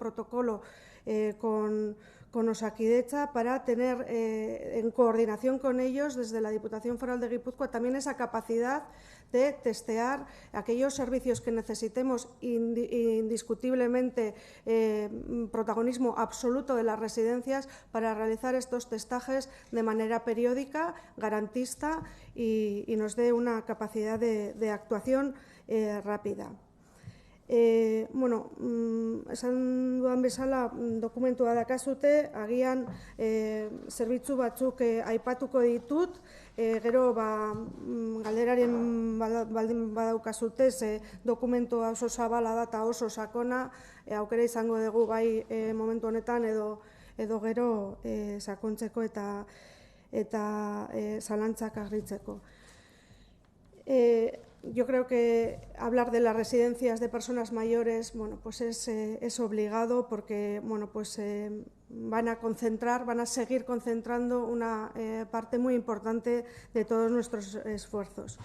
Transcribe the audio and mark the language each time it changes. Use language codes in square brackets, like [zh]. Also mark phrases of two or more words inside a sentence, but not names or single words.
[es] protocolo con Osakidetza para tener en coordinación con ellos desde la Diputación Foral de Guipúzcoa también esa capacidad de testear aquellos servicios que necesitemos indiscutiblemente protagonismo absoluto de las residencias para realizar estos testajes de manera periódica, garantista y nos dé una capacidad de actuación rápida. [eu] Esan duan bezala, dokumentua dakazute, agian zerbitzu batzuk aipatuko ditut, gero galderaren baldin badaukazute, dokumentua oso zabala da eta oso sakona, aukera izango dugu bai momentu honetan edo gero sakontzeko eta zalantzak argitzeko. [es] Yo creo que hablar de las residencias de personas mayores, pues es obligado porque, van a seguir concentrando una parte muy importante de todos nuestros esfuerzos.